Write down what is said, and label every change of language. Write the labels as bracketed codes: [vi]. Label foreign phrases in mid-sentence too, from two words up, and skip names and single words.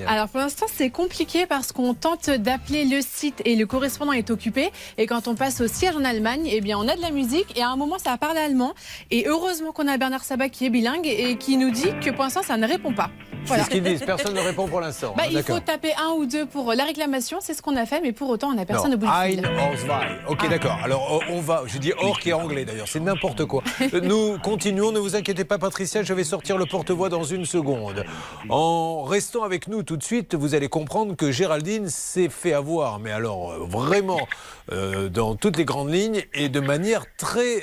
[fr] Alors pour l'instant c'est compliqué parce qu'on tente d'appeler le site et le correspondant est occupé. Et quand on passe au siège en Allemagne, eh bien on a de la musique et à un moment ça parle allemand. Et heureusement qu'on a Bernard Sabat qui est bilingue et qui nous dit que pour l'instant ça ne répond pas. Voilà. C'est ce qu'ils disent. Personne ne répond pour l'instant. Bah, hein, il d'accord. faut taper 1 ou 2 pour la réclamation, c'est ce qu'on a fait, mais pour autant, on n'a personne Non, au bout du fil. [de] Ein or zwei. [fr] Ok, d'accord. Alors, on va. Je dis or qui est anglais d'ailleurs. C'est n'importe quoi. Nous continuons. Ne vous inquiétez pas, Patricia. Je vais sortir le porte-voix dans une seconde. En restant avec nous tout de suite, vous allez comprendre que Géraldine s'est fait avoir. Mais alors, vraiment, dans toutes les grandes lignes et de manière très.